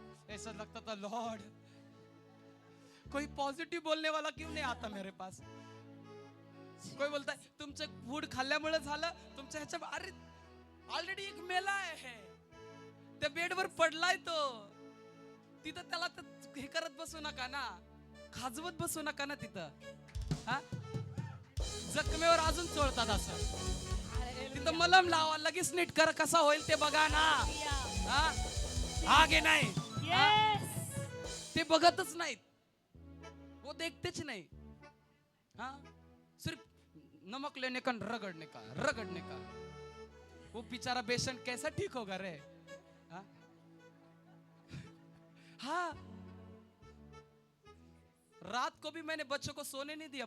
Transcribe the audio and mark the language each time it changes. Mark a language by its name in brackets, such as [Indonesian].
[Hindi] ऐसा लगता था, लॉर्ड कोई पॉजिटिव बोलने वाला क्यों नहीं आता मेरे पास। [Marathi] कोई बोलता है तुमचं फूड खाल्ल्यामुळे झालं, तुमच्या ह्याच्या, अरे ऑलरेडी एक मेला आहे, त्या बेडवर पडलाय तो, तिथं त्याला हे करत बसू नका ना, खाजवत बसू नका ना तिथं। हा, जखमेवर अजून चोळतात असं, तिथं मलम लावा, लगेच नीट कर, कसा होईल ते बघा ना। हा, आगे नाही, ते बघतच नाहीत, [Hindi] वो देखतेच नाही। हाँ, सिर्फ नमक लेने का, रगड़ने का, वो बेचारा पेशेंट कैसा ठीक होगा रे। हाँ, रात को भी मैंने बच्चों को सोने नहीं दिया।